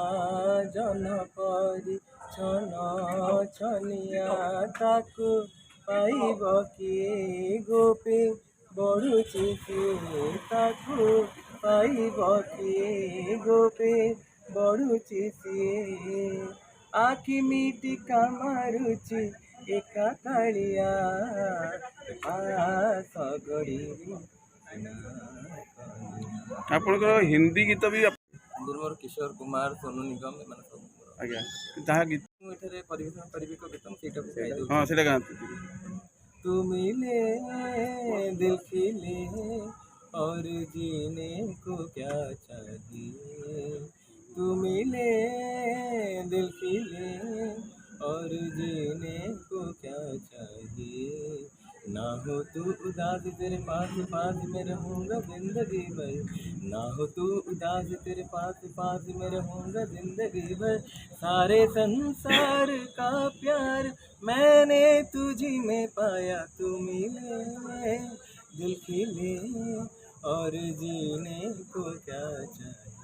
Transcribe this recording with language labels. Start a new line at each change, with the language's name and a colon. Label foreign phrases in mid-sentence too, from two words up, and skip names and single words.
Odia: ଜହ୍ନ ପରି ଛନ ଛନିଆ, ତାକୁ ପାଇବ କିଏ ଗୋପୀ ବଢ଼ୁଛି କିଏ, ତାକୁ ପାଇବ କିଏ ଗୋପୀ ବଢ଼ୁଛି ସିଏ, ଆଖି ମିଟିକା ମାରୁଛି ଏକା କାଳିଆ ଆପଣଙ୍କର ହିନ୍ଦୀ ଗୀତ ବି ମୋର କିଶୋର କୁମାର, ସୋନୁ ନିଗମ, ଏମାନେ ସବୁ। ଆଜ୍ଞା, ଯାହା ଗୀତ ମୁଁ ଏଠାରେ ପରିବେଷଣ କରିବି ଏକ ଗୀତ, ମୁଁ ସେଇଟାକୁ ଗାଇଦେଉଛି। ହଁ ସେଇଟା ଗାଆନ୍ତୁ।
Hindi: तू मिले दिल खिले और जीने को क्या चाहिए, तू मिले दिल खिले और जीने को क्या चाहिए, ना हो तू उदास तेरे पास पास में रहूँगा जिंदगी भर, ना हो तू उदास तेरे पास पास में रहूँगा जिंदगी भर, सारे संसार का प्यार मैंने तुझी में पाया, तू मिले दिल खिले और जीने को क्या चाहिए।